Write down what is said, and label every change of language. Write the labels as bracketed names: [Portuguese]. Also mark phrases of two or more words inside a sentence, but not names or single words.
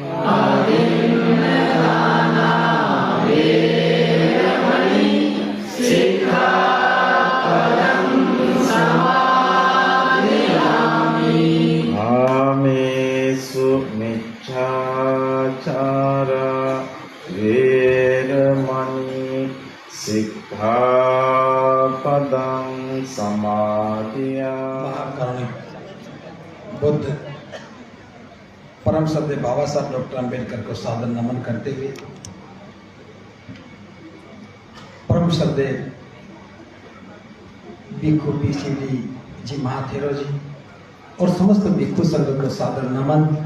[Pali] අදින්නාදානා වේරමණී සික්ඛාපදං සමාදියාමි ආමේසු මිච්ඡාචාරා වේරමණී सिक्खापदं समादियामि। [Hindi] महाकारुणिक बुद्ध परम सत्य बाबा साहब डॉक्टर अम्बेडकर को सादर नमन करते हुए परम सत्य भिक्षु बीसीडी जी महाथेरो जी और समस्त भिक्षु संघ को सादर नमन।